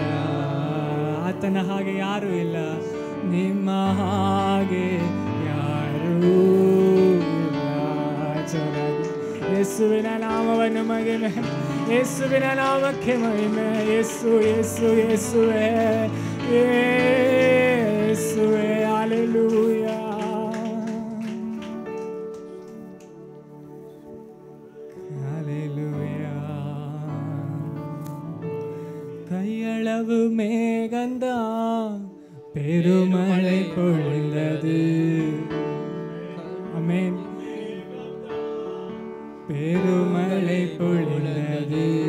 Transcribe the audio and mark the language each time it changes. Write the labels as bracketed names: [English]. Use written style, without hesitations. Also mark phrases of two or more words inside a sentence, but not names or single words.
[Kannada] ಆತನ ಹಾಗೆ ಯಾರೂ ಇಲ್ಲ, ನಿಮ್ಮ ಹಾಗೆ ಯಾರೂ ಇಲ್ಲ. ಯೇಸುವಿನ ನಾಮವನ್ನು ಮಹಿಮೆ, ಯೇಸುವಿನ ನಾಮಕ್ಕೆ ಮಹಿಮೆ. ಯೇಸು, ಯೇಸು, ಯೇಸುವೆ, ಯೇಸುವೆ. ಹಲ್ಲೆಲೂಯಾ. [Tamil] ஹல்லேலூயா. கையளவு மேகந்தான் பெருமழை பொழிந்தது. ஆமென். பெருமழை பொழிந்தது.